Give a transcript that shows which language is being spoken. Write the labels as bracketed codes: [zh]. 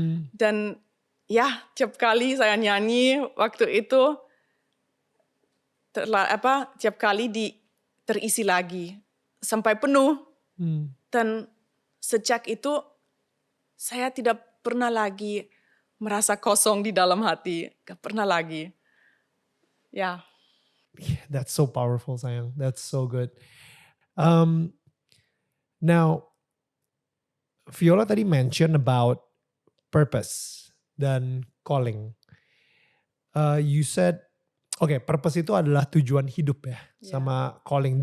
[id] Dan ya tiap kali saya nyanyi waktu itu, tiap kali terisi lagi sampai penuh. Dan sejak itu saya tidak pernah lagi merasa kosong di dalam hati. Gak pernah lagi. Ya. [en] Yeah, that's so powerful, sayang. That's so good. Now, Viola [id] tadi [en] mention about purpose [id] dan [en] calling. You said, [id] purpose itu adalah tujuan hidup ya, sama calling.